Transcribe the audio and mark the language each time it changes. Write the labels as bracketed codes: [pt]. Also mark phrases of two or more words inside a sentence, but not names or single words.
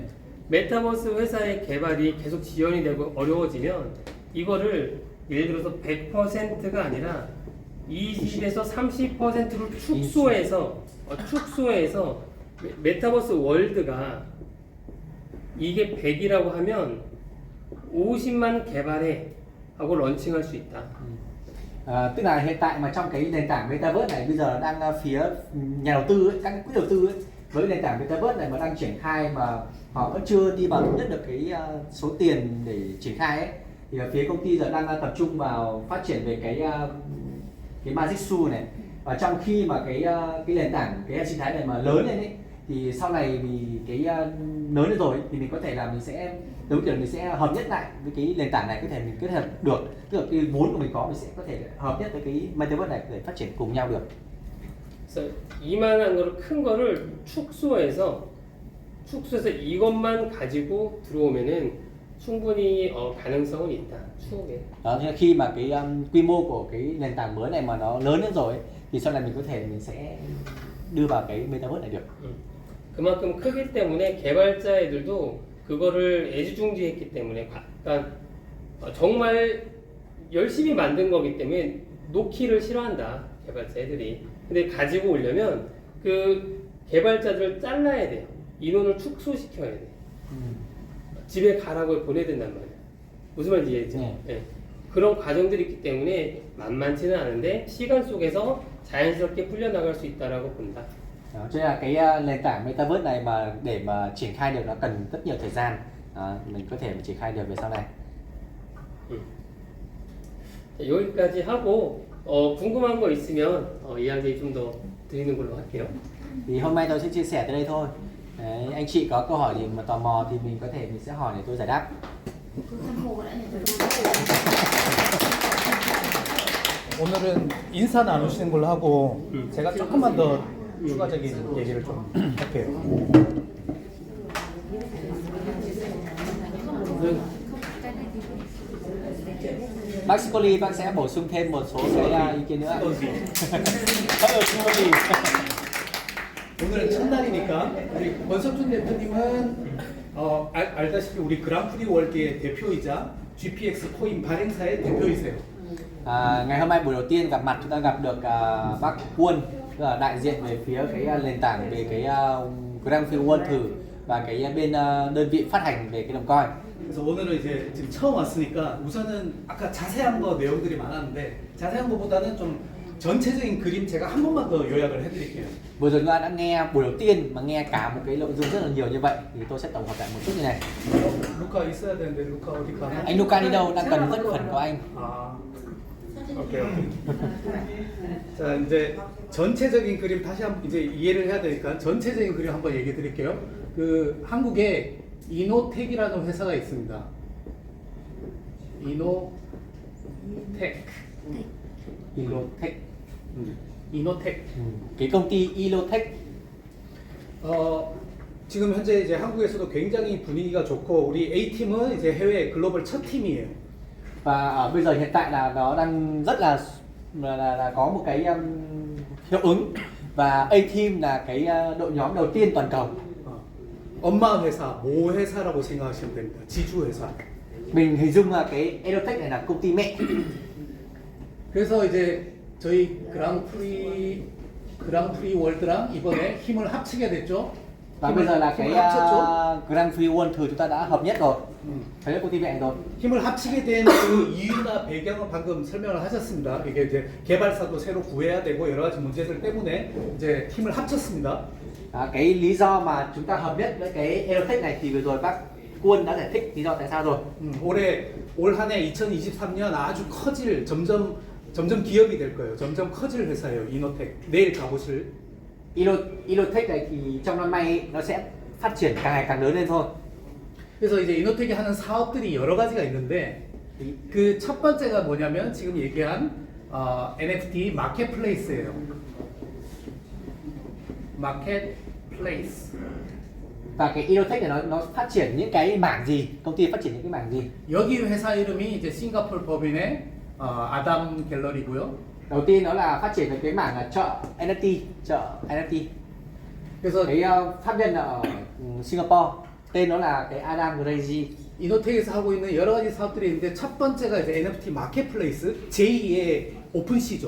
[ko] 메타버스 회사의 개발이 계속 지연이 되고 어려워지면 이거를 예를 들어서 100%가 아니라 20에서 30%로 축소해서 메타버스 월드가 이게 100이라고 하면 50만 개발해 하고 런칭할 수 있다. [vi] Tức là hiện tại mà trong cái nền tảng Metaverse này bây giờ đang phía nhà đầu tư ấy, các cái quỹ đầu tư ấy, với nền tảng Metaverse này mà đang triển khai mà họ vẫn chưa đi vào thống nhất được cái số tiền để triển khai ấy, thì phía công ty giờ đang tập trung vào phát triển về cái Magic Shoe này. Và trong khi mà cái nền tảng cái hệ sinh thái này mà lớn lên ấy, thì sau này vì cái lớn lên rồi thì mình có thể là mình sẽ giống kiểu mình sẽ hợp nhất lại với cái nền tảng này, có thể mình kết hợp được, tức là cái vốn của mình có, mình sẽ có thể hợp nhất với cái Metaverse này để phát triển cùng nhau được. [ko] 그래서 이만한 거를 큰 거를 축소해서 이것만 가지고 들어오면은 충분히 가능성은 있다. 추후에. [vi] Đó, nhưng khi mà cái quy mô của cái nền tảng mới này mà nó lớn lên rồi ấy, thì sau này mình sẽ đưa vào cái Metaverse này được. [ko] 그만큼 크기 때문에 개발자 애들도 그거를 애지중지했기 때문에 약간 정말 열심히 만든 거기 때문에 놓기를 싫어한다, 개발자 애들이. 근데 가지고 오려면 그 개발자들을 잘라야 돼요. 인원을 축소시켜야 돼. 집에 가라고 보내야 된단 말이야. 무슨 말인지 이해했죠? 네. 그런 과정들이 있기 때문에 만만치는 않은데 시간 속에서 자연스럽게 풀려나갈 수 있다라고 본다. [vi] Đó, cho nên là cái nền tảng Metaverse này mà để mà triển khai được nó cần rất nhiều thời gian. Mình có thể triển khai được về sau này. [ko] 여기까지 하고 궁금한 거 있으면 이야기 좀 더 드리는 걸로 할게요. [vi] Thì hôm nay tôi sẽ chia sẻ tới đây thôi. Đấy, anh chị có câu hỏi gì mà tò mò thì mình sẽ hỏi để tôi giải đáp. [ko] 오늘은 인사 나누시는 걸로 하고 제가 조금만 더 추가적인 얘기를 좀 할게요. [vi] Bác Sicoli, bác sẽ bổ sung thêm một số cái ý kiến nữa. [ko] 오늘은 첫날이니까 우리 권석준 대표님은 알다시피 우리 그랑프리 월드의 대표이자 GPX 코인 발행사의 대표이세요. [vi] Ngày hôm nay buổi đầu tiên gặp mặt chúng ta gặp được bác Quân, tức là đại diện về phía cái nền tảng về cái Grand Prix World thử và cái bên đơn vị phát hành về cái đồng coin. [ko] 그래서 오늘은 이제 지금 처음 왔으니까 우선은 아까 자세한 거 내용들이 많았는데 자세한 거보다는 좀 전체적인 그림 제가 한 번만 더 요약을 해드릴게요. [vi] Vừa rồi chúng ta đã nghe buổi đầu tiên mà nghe cả một cái nội dung rất là nhiều như vậy thì tôi sẽ tổng hợp lại một chút như này. [ko] 루카 있어야 되는데 루카 어디 가나? [vi] Anh Luca đi đâu? Đang cần rất phần của anh. [ko] 아, 오케이. 자 이제 전체적인 그림 다시 한번 이제 이해를 해야 되니까 전체적인 그림 한번 얘기해 드릴게요. 그 한국에 이노텍이라는 회사가 있습니다. 이노텍. Ilotech. 이노텍. [vi] Cái công ty Ilotech. [ko] 지금 현재 이제 한국에서도 굉장히 분위기가 좋고 우리 A팀은 이제 해외 글로벌 첫 팀이에요. [vi] Và ở bây giờ hiện tại là nó đang rất là có một cái hiệu ứng và A-Team là cái đội nhóm đầu tiên toàn cầu. [ko] 엄마 회사, 모 회사라고 생각하시면 됩니다. 지주 회사. [vi] Mình hình dung là cái Elotech này là công ty mẹ. [ko] 그래서 이제 저희 그랑프리 월드랑 이번에 힘을 합치게 됐죠. [vi] Và bây giờ là cái [ko] 힘을 합쳤죠. [vi] Grand Prix World thử chúng ta đã hợp nhất rồi. Thấy là công ty mẹ rồi. [ko] 힘을 합치게 된 그 이유나 배경은 방금 설명을 하셨습니다. 이게 이제 개발사도 새로 구해야 되고 여러 가지 문제들 때문에 이제 힘을 합쳤습니다. [vi] Cái lý do mà chúng ta hợp nhất với cái Elotech này thì vừa rồi bác Quân đã giải thích lý do tại sao rồi. [ko] 올 한 해 2023년 아주 커질 점점 기업이 될 거예요. 점점 커질 회사예요. 이노텍. 내일 가보실. [vi] Elotech này thì trong năm nay nó sẽ phát triển càng ngày càng lớn lên thôi. [ko] 그래서 이제 이노텍이 하는 사업들이 여러 가지가 있는데 그 첫 번째가 뭐냐면 지금 얘기한 NFT 마켓플레이스예요. 마켓플레이스. [vi] Và cái Elotech này nó phát triển những cái mảng gì? Công ty phát triển những cái mảng gì? [ko] 여기 회사 이름이 이제 싱가포르 법인의 아담 갤러리고요. [vi] Đầu tiên nó là phát triển về cái mảng là chợ NFT. [ko] 그래서 [vi] Cái pháp nhân là ở Singapore, tên nó là cái Adam Grady. [ko] 이노텍에서 하고 있는 여러 가지 사업들이 있는데 첫 번째가 이제 NFT 마켓플레이스, 제2의 오픈시죠.